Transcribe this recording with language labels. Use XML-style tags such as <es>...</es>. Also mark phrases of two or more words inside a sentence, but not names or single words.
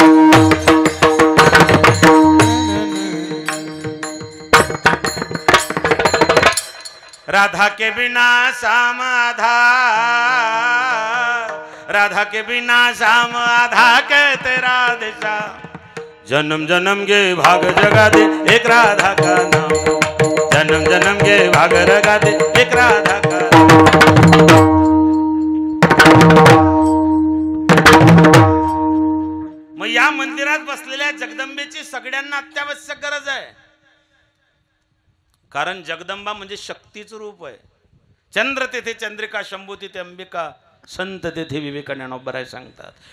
<hi>राधा के बिना श्याम आधा, राधा के बिना श्याम आधा कहते राधिका, जन्म जन्म के भाग जगा दे एक राधा का नाम, जन्म जन्म के भाग जगा दे एक राधा का नाम.</hi> <mr>मग या मंदिरात बसलेल्या जगदंबेची सगळ्यांना अत्यावश्यक गरज आहे. कारण जगदंबा म्हणजे शक्तीचं रूप आहे. चंद्र तेथे चंद्रिका, शंभू तिथे अंबिका, संत तेथे विवेका, ज्ञानोबराय सांगतात.</mr>